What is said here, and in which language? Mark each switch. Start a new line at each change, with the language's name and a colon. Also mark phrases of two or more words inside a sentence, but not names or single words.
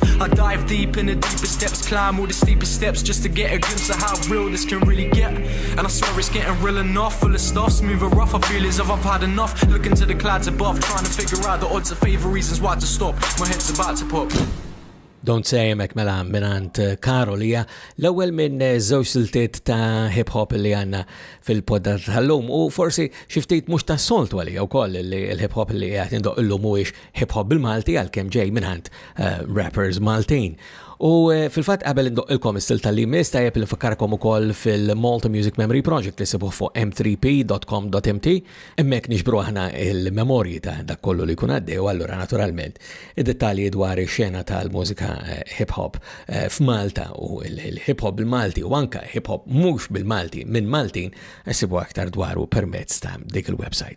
English: I dive deep in the deepest depths, climb all the steepest steps just to get a glimpse of how real this can really get. And I swear it's getting real enough, full of stuff, smooth and rough. I feel as if I've had enough. Looking to the clouds above, trying to figure out the odds of favour, reasons why to stop. My head's about to pop.
Maltese: Don't Say Mek mela minant Karolija, l-ewwel minn żewġ siltiet ta' hip-hop li għandna fil-poddat tal-lum, u forsi xi ftit mhux ta' soltu għalija wkoll li l-hip-hop li qed indoq illum mhuwiex hip-hop bil-Malti għalkemm ġej minant rappers Maltin. U fil-fatt qabel indoqilkom is-sil tal-limis tajjeb li nfakkarkom ukoll fil-Malta Music Memory Project li sibuh fuq m3p.com.mt, hemmhekk niġbru aħna il-memorji ta' dak kollu li jkun għaddej, u allura naturalment id-dettalji dwar ix-xena tal-mużika hip-hop f'Malta u l-hip-hop bil-Malti u anke hip-hop mhux bil-Malti minn Maltin sibu aktar dwaru permezz ta' dik il-website.